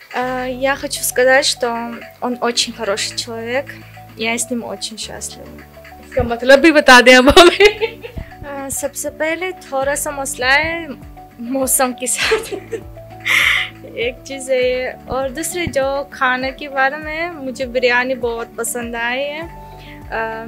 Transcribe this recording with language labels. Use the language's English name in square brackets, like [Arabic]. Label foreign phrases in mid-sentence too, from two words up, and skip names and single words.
[Russian] Я хочу сказать, что он очень хороший человек. Я с ним очень счастлива. [Hindi] इसका मतलब भी बता दें अब हमें। सबसे पहले थोड़ा सा मसला है मौसम के साथ एक चीज़ है ये। और दूसरे जो खाने के बारे में मुझे बिरयानी बहुत पसंद आई है।